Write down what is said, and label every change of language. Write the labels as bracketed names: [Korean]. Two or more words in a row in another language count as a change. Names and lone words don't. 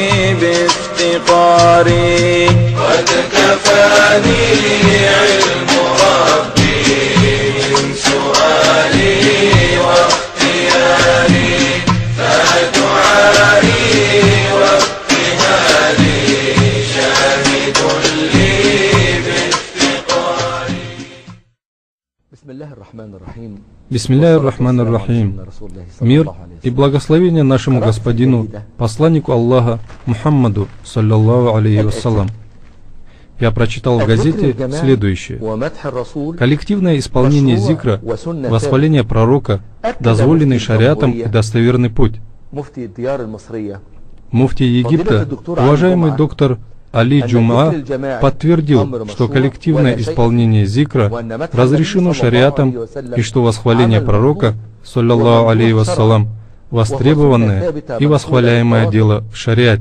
[Arabic] بافتقاري قد كفاني علم ربي من سؤالي واختياري فدعائي وابتهالي شاهد لي بافتقاري. بسم الله الرحمن الرحيم. [Russian] Мир и благословение нашему господину, посланнику Аллаха, Мухаммаду, [Arabic] صلى الله عليه وسلم. [Russian] Я прочитал в газете следующее. Коллективное исполнение зикра, восхваление пророка, дозволенный шариатом и достоверный путь. Муфти Египта, уважаемый доктор Али Джум'a, подтвердил, что коллективное исполнение зикра разрешено шариатом и что восхваление пророка, [Arabic] صلى الله عليه وسلم, [Russian] востребованное и восхваляемое дело в шариате.